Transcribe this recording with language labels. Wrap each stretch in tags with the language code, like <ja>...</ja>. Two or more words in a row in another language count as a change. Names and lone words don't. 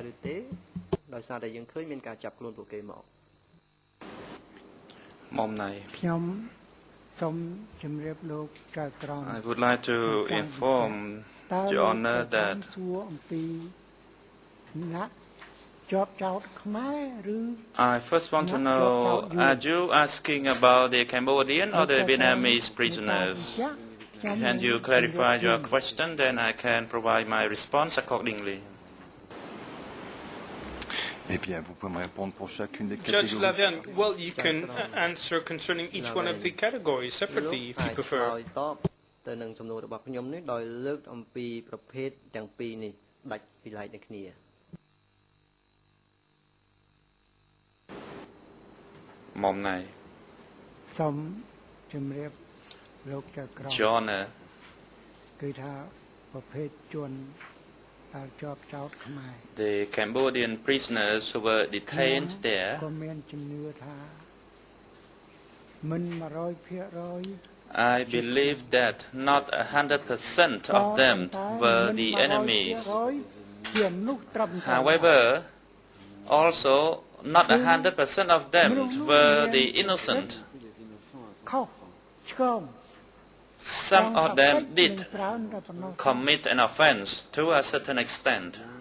<en>I would like to inform Your Honor that I first want to know, are you asking about the Cambodian or the Vietnamese prisoners? Can you clarify your question? Then I can provide my response accordingly. Judge Lavian, well, you can answer concerning each one of the categories separately if you prefer.</en> <km>ទៅនឹងសំណួររបស់ខ្ញុំនេះដោយលើកអំពីប្រភេទទាំងពីរនេះដាច់ពីឡែកគ្នា មុំណៃ សូមជម្រាបលោកចៅក្រម John គឺថាប្រភេទជនដែលជាប់ចោទខ្មែរ</km> <en>The Cambodian prisoners who were detained there</en> <km>ក៏មានជំនឿថាមិន 100%</km> <en>I believe that not 100% of them were the enemies. However, also not 100% of them were the innocent. Some of them did commit an offense to a certain extent.</en>